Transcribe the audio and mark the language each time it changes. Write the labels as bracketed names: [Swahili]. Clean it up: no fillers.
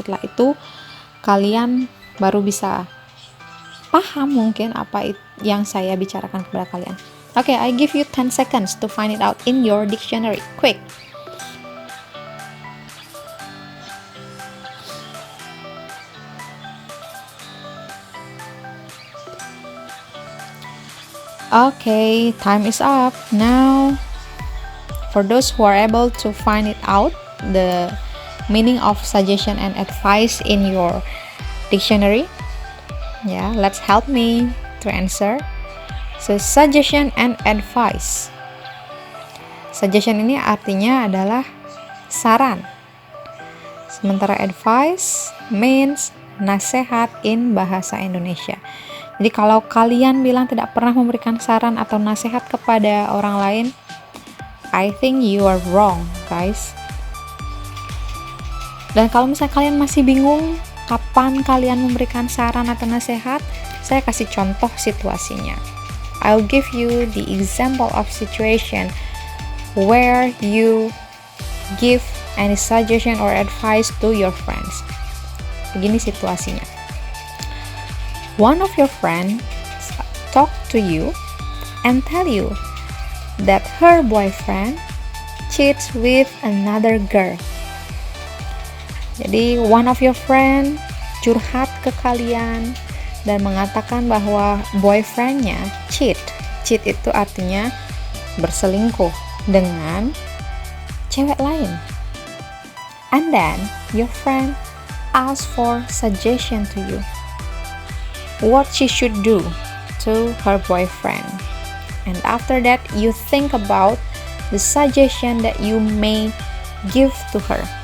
[Indonesian] Setelah itu kalian baru bisa paham mungkin apa yang saya bicarakan kepada kalian. [English] Oke, I give you 10 seconds to find it out in your dictionary. Quick. Okay, time is up. Now, for those who are able to find it out, the meaning of suggestion and advice in your dictionary, let's help me to answer. So, suggestion and advice. [Indonesian] Suggestion ini artinya adalah saran. Sementara [English] advice means nasihat in bahasa Indonesia. [Indonesian] Jadi kalau kalian bilang tidak pernah memberikan saran atau nasihat kepada orang lain, [English] I think you are wrong, guys. [Indonesian] Dan kalau misalnya kalian masih bingung kapan kalian memberikan saran atau nasihat, saya kasih contoh situasinya. [English] I'll give you the example of situation where you give any suggestion or advice to your friends. [Indonesian] Begini situasinya. [English] One of your friends talk to you and tell you that her boyfriend cheats with another girl. [Indonesian] Jadi [English] one of your friend [Indonesian] curhat ke kalian dan mengatakan bahwa boyfriendnya cheat. Cheat itu artinya berselingkuh dengan cewek lain. [English] And then your friend asks for suggestion to you what she should do to her boyfriend. And after that, you think about the suggestion that you may give to her.